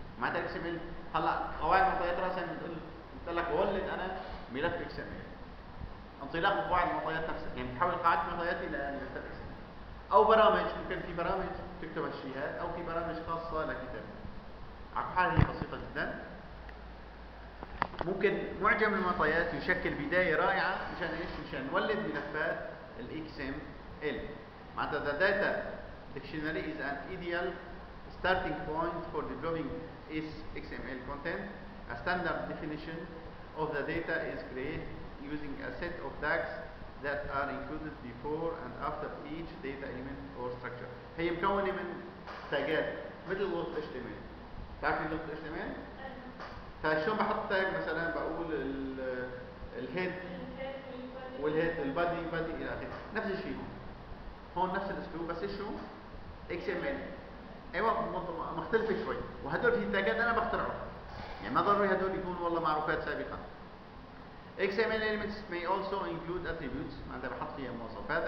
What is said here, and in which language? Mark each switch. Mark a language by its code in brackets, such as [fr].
[ar] معناتها XML هلا قواعد معطيات راسا بتقول لك ولد انا ملف XML انطلاق من قواعد المعطيات نفسها، يعني بتحول قاعده المعطيات الى ملف XML. او برامج، ممكن في برامج تكتب هالشيء هذا او في برامج خاصه لكتابه. على حال هي بسيطه جدا. ممكن معجم المعطيات يشكل بدايه رائعه مشان ايش؟ مشان نولد ملفات XML. [en] معناتها the data dictionary is an ideal starting point for developing XML content. A standard definition of the data is created using a set of tags that are included before and after each data element or structure. [ar] هي مكونه من تاجات مثل لغه HTML. تعرفين لغه HTML؟ فشلون بحط تاج مثلا بقول الهيد والهيد البادي الى اخره. نفس الشيء هون نفس الاسلوب بس شو؟ XML. ايوه مختلفه شوي، وهدول في تاجات انا بخترعهم، يعني ما ضروري هدول يكونوا والله معروفات سابقا. [en] XML elements may also include attributes، [ar] معناتها بحط فيها مواصفات.